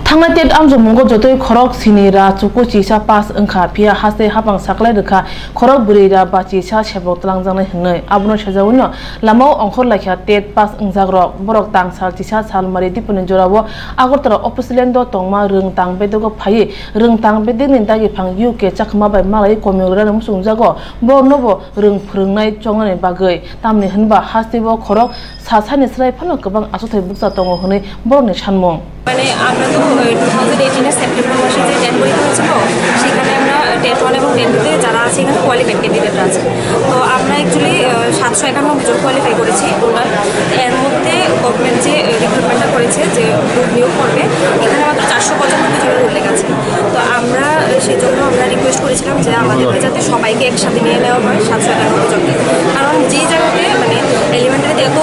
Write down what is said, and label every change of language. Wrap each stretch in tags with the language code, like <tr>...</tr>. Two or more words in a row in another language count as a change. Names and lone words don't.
<trp>Thangna tet amjo mungo jotoi khorok sinira chuku chisa pas angkha pia hase hapang saklai rekha khorok burira ba chisa sebok tlangjang hingnoi abuno sajawuno lamau ongkhor laikha tet pas angjagro borok tang sal chisa sal mari dipun jorabo agortara opuslen do tongma rung tang bedogo phai rung tang beding dagi phang UK chakma bai malai komyora musung jago bornobo rung phurungnai chongnai bagai tamni hinba hasebo khorok sasani srai phano gobang asothai buksa tongo hone borni sanmung</trp> <bn>মানে আমরা তো 2018 এর সেপ্টেম্বর মাসে যে টেট পরীক্ষা হয়েছিল সেখানে আমরা টেট 1 এবং টেট 2 তে যারা আছে এখানে</bn> <en>qualified candidate</en> <bn>আছে তো আমরা অ্যাকচুয়ালি 791 জন কোয়ালিফাই করেছি টোটাল এর মধ্যে গভর্নমেন্ট যে রিক্রুটমেন্টটা করেছে যে গ্রুপ নিয়োগ করবে এখানে মাত্র 495 জনের উল্লেখ আছে তো আমরা সেজন্য আমরা রিকোয়েস্ট করেছিলাম যে আমাদেরকে যাতে সবাইকে একসাথে নিয়ে নেওয়া হয় 791 জনকে কারণ যে জায়গাতে মানে এলিমেন্টারিতে এত</bn>